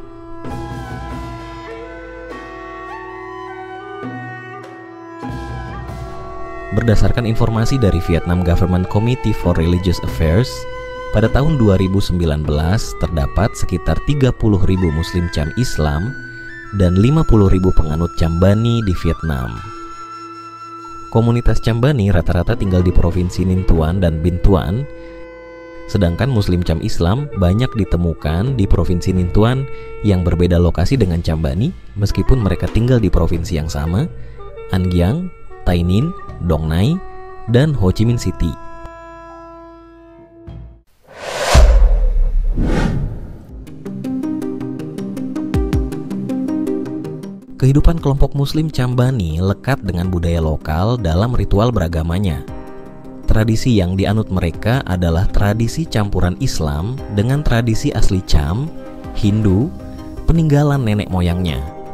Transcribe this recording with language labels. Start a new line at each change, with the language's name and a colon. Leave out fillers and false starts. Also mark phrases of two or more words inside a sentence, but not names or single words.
Indonesian: Berdasarkan informasi dari Vietnam Government Committee for Religious Affairs, pada tahun 2019 terdapat sekitar 30.000 Muslim Cham Islam dan 50.000 penganut Cham Bani di Vietnam. Komunitas Cham Bani rata-rata tinggal di Provinsi Ninh Thuan dan Binh Thuan, sedangkan Muslim Cham Islam banyak ditemukan di Provinsi Ninh Thuan yang berbeda lokasi dengan Cham Bani meskipun mereka tinggal di provinsi yang sama, An Giang, Tay Ninh, Dong Nai, dan Ho Chi Minh City. Kehidupan kelompok Muslim Cham Bani lekat dengan budaya lokal dalam ritual beragamanya. Tradisi yang dianut mereka adalah tradisi campuran Islam dengan tradisi asli Cham, Hindu, peninggalan nenek moyangnya.